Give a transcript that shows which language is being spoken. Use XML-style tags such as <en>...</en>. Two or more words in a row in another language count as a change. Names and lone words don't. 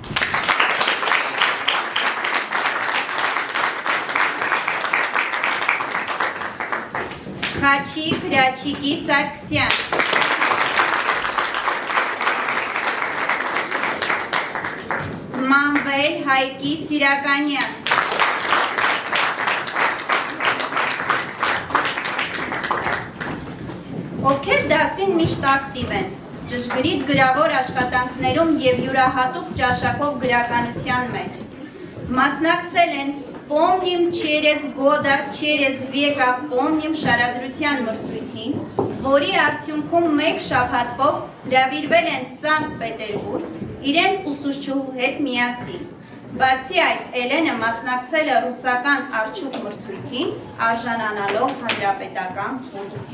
<hy>Խաչի Գրաչիկի Սարգսյան, Մանվել Հայկի Սիրականյան, ովքեր դասին միշտ ակտիվ են, ճշգրիտ գրավոր աշխատանքներում և յուրահատուկ ճաշակով գրականության մեջ։ Մասնակցել են Помним через года, через վեկա помним շարադրության մրցույթին, որի արդյունքում մեկ շաբաթվող հրավիրվել են Սանկտ Պետերբուրգ իրենց ուսուցչուհու հետ միասին։ Բացի այդ, Էլենը մասնակցել է ռուսական արջուկ մրցույթին, արժանանալով հանրապետական փոթորիկ։</hy>